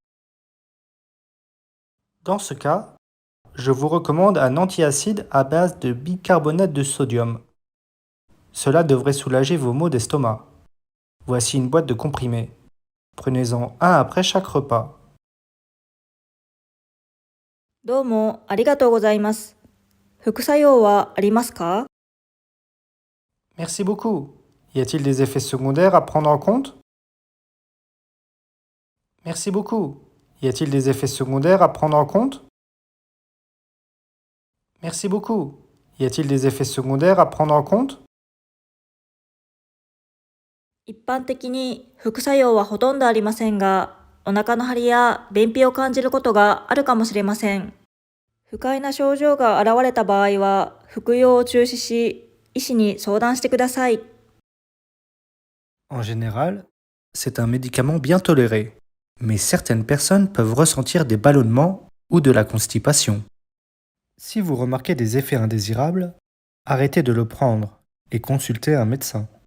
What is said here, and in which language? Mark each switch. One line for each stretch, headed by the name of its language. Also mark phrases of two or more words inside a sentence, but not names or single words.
French: Dans ce cas, je vous recommande un antiacide à base de bicarbonate de sodium. Cela devrait soulager vos maux d'estomac. Voici une boîte de comprimés. Prenez-en un après chaque repas.
Japanese: どうもありがとうございます。副作用はありますか？
French: Merci beaucoup. Y a-t-il des effets secondaires à prendre en compte? Merci beaucoup. Y a-t-il des effets secondaires à prendre en compte? Merci beaucoup. Y a-t-il des effets secondaires à prendre en compte?
Japanese: 一般的に副作用はほとんどありませんが、お腹の張りや便秘を感じることがあるかもしれません。不快な症状が現れた場合は、服用を中止し、医師に相談してください。
French: En général, c'est un médicament bien toléré, mais certaines personnes peuvent ressentir des ballonnements ou de la constipation. Si vous remarquez des effets indésirables, arrêtez de le prendre et consultez un médecin.